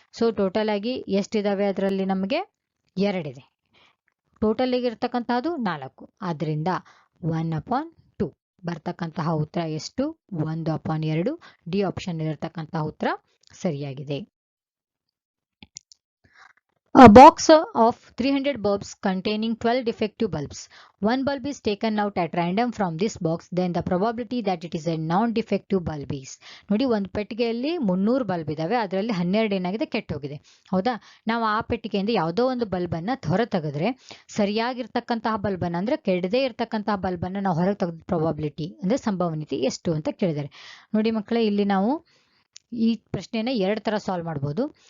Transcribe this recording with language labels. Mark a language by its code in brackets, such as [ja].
[kn] So total ಆಗಿ ಎಷ್ಟಿದಾವೆ? ಅದರಲ್ಲಿ ನಮಗೆ 2 ಇದೆ. ಟೋಟಲ್ ಆಗಿರ್ತಕ್ಕಂತಹದ್ದು 4. ಆದ್ರಿಂದ 1/2 ಬರ್ತಕ್ಕಂತಹ ಉತ್ತರ ಎಷ್ಟು? 1/2. ಡಿ ಆಪ್ಷನ್ ಇರತಕ್ಕಂತಹ ಉತ್ತರ ಸರಿಯಾಗಿದೆ. [en] A box of 300 bulbs containing 12 defective bulbs. One bulb is taken out at random from this box, then the probability that it is a non-defective bulb is. [kn] ನೋಡಿ, ಒಂದು ಪೆಟ್ಟಿಗೆಯಲ್ಲಿ 300 ಬಲ್ಬ್ ಇದಾವೆ, ಅದರಲ್ಲಿ 12 ಏನಾಗಿದೆ, ಕೆಟ್ಟೋಗಿದೆ. ಹೌದಾ? ನಾವು ಆ ಪೆಟ್ಟಿಗೆಯಿಂದ ಯಾವುದೋ ಒಂದು ಬಲ್ಬನ್ನು ಹೊರ ತೆಗೆದ್ರೆ ಸರಿಯಾಗಿರ್ತಕ್ಕಂತಹ ಬಲ್ಬನ್ನು ಅಂದ್ರೆ ಕೆಡದೇ ಇರ್ತಕ್ಕಂತಹ ಬಲ್ಬನ್ನು ನಾವು ಹೊರಗೆ ತೆಗೆದ ಪ್ರಾಬಬಿಲಿಟಿ ಅಂದ್ರೆ ಸಂಭವನೀಯತೆ ಎಷ್ಟು ಅಂತ ಕೇಳಿದ್ದಾರೆ. ನೋಡಿ ಮಕ್ಕಳೇ, ಇಲ್ಲಿ ನಾವು ಈ ಪ್ರಶ್ನೆನ 2 ತರ ಸಾಲ್ವ್ ಮಾಡ್ಬೋದು.